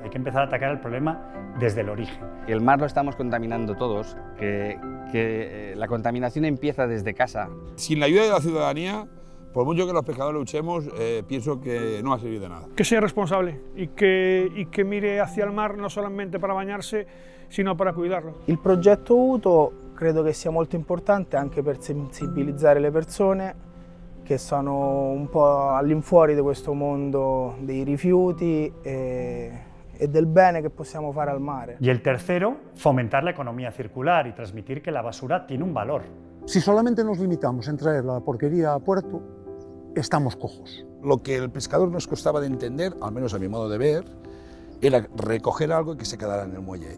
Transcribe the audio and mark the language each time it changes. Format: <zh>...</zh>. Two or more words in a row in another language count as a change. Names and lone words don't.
<es>Hay que empezar a atacar el problema desde el origen. El mar lo estamos contaminando todos, que la contaminación empieza desde casa. Sin la ayuda de la ciudadanía, por mucho que los pescadores luchemos, pienso que no va a servir de nada. Que sea responsable y que mire hacia</es> <it>il mar non</it> <es>solamente para bagnarsi, sino para cuidarlo.</es> <it>Il progetto UTO credo che sia molto importante anche per sensibilizzare le persone che sono un po' all'infuori di questo mondo dei rifiuti e del bene che possiamo fare al mare.</it> <es>Y el tercero, fomentar la economía circular y transmitir que la basura tiene un valor. Si solamente nos limitamos en traer la porquería a puerto, estamos cojos. Lo que el pescador nos costaba de entender, al menos a mi modo de ver, era recoger algo y que se quedara en el muelle.</es>